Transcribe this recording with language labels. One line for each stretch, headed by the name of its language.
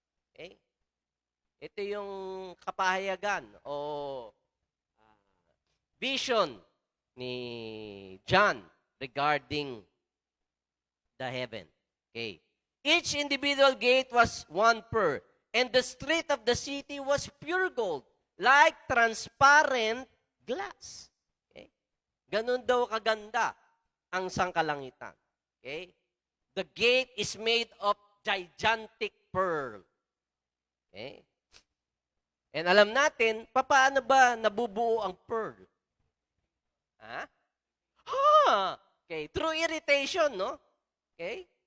Filipino: Okay? Ito yung kapahayagan o vision ni John regarding the heaven. Okay.
English: Each individual gate was one pearl, and the street of the city was pure gold, like transparent glass. Okay.
Filipino: Ganun daw kaganda ang sangkalangitan.
English: Okay. The gate is made of gigantic pearl. Okay.
Filipino: And alam natin, paano ba nabubuo ang pearl?
English: Okay, through irritation, no? Okay?